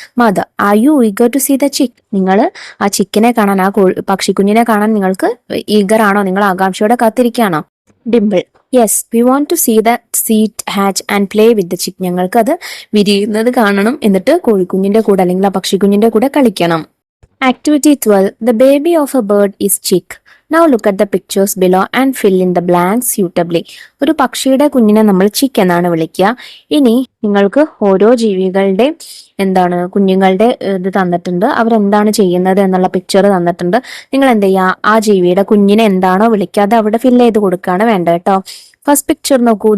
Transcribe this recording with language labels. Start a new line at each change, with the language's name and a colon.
English: Mother, are you eager to see the chick?
Malayalam: നിങ്ങൾ ആ ചിക്കിനെ കാണാൻ, ആ പക്ഷിക്കുഞ്ഞിനെ കാണാൻ നിങ്ങൾക്ക് ഈഗർ ആണോ? നിങ്ങൾ ആകാംക്ഷയോടെ കാത്തിരിക്കുകയാണോ? Dimple,
English: Yes, we want to see the seat hatch and play with the chick.
Malayalam: ഞങ്ങൾക്ക് അത് വിരിയുന്നത് കാണണം, എന്നിട്ട് കോഴിക്കുഞ്ഞിന്റെ കൂടെ അല്ലെങ്കിൽ ആ പക്ഷിക്കുഞ്ഞിന്റെ കൂടെ കളിക്കണം.
English: Activity 12. The baby of a bird is chick. Now look at the pictures below and fill in the blanks suitably.
Malayalam: ഒരു പക്ഷിയുടെ കുഞ്ഞിനെ നമ്മൾ ചിക്ക് എന്നാണ് വിളിക്കുക. ഇനി നിങ്ങൾക്ക് ഓരോ ജീവികളുടെ കുഞ്ഞുങ്ങളുടെ ഇത് തന്നിട്ടുണ്ട്, അവരെന്താണ് ചെയ്യുന്നത് എന്നുള്ള പിക്ചർ തന്നിട്ടുണ്ട്. നിങ്ങൾ എന്ത് ചെയ്യുക, ആ ജീവിയുടെ കുഞ്ഞിനെ എന്താണോ വിളിക്കാതെ അവിടെ ഫില്ല് ചെയ്ത് കൊടുക്കുകയാണ് വേണ്ടത് കേട്ടോ. ഫസ്റ്റ് പിക്ചർ നോക്കൂ.